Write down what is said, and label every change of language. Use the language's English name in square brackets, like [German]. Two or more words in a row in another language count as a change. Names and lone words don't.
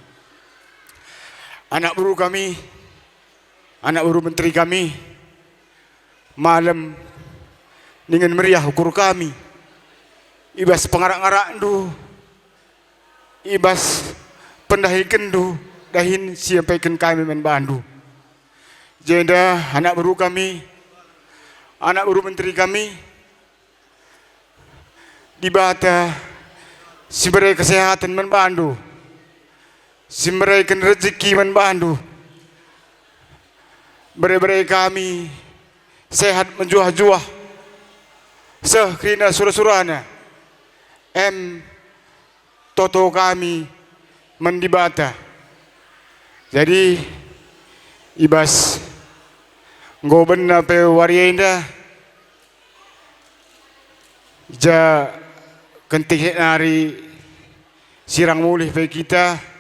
[Batak Karo] anak buru kami anak buru menteri kami malam dengan meriah ukur kami ibas pengarak-ngarak ndu ibas pendahi kendu dahin siapaikan kami men bandu. Jenda anak buru kami, anak buru menteri kami, dibata simberai kesehatan membantu, simberai rezeki membantu, berai-berai kami sehat menjuah-juah, sekrina surah-surahnya, toto kami mendibata. Jadi ibas ngoben na pe warienda ja kentik nari sirang mulih pe kita